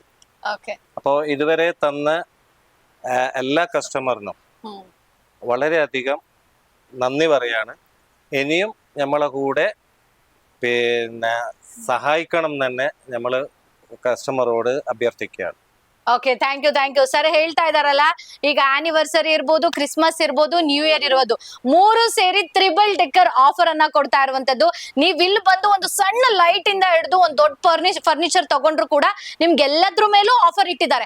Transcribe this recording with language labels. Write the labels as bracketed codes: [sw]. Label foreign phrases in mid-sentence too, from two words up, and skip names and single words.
[ml] അപ്പോൾ ഇതുവരെ തന്ന എല്ലാ കസ്റ്റമറിനും വളരെയധികം നന്ദി പറയാണ്. ഇനിയും നമ്മളെ കൂടെ പിന്നെ സഹായിക്കണം തന്നെ നമ്മൾ കസ്റ്റമറോട് അഭ್യർത്ഥിക്കുകയാണ്. [en] okay, thank you sir. [kn] ಹೇಳ್ತಾ ಇದಾರಲ್ಲ, ಈಗ ಆನಿವರ್ಸರಿ ಇರ್ಬೋದು, ಕ್ರಿಸ್ಮಸ್ ಇರ್ಬೋದು, [en] new year [kn] ಇರ್ಬೋದು, ಮೂರು ಸೇರಿ [en] triple decker offer [kn] ಅನ್ನ ಕೊಡ್ತಾ ಇರುವಂತದ್ದು. ನೀವ್ ಇಲ್ಲಿ ಬಂದು ಒಂದು ಸಣ್ಣ ಲೈಟ್ ಇಂದ ಹಿಡಿದು ಒಂದು ದೊಡ್ಡ ಫರ್ನಿಚರ್ ತಗೊಂಡ್ರು ಕೂಡ ನಿಮ್ಗೆ ಎಲ್ಲದ್ರ ಮೇಲೂ ಆಫರ್ ಇಟ್ಟಿದ್ದಾರೆ.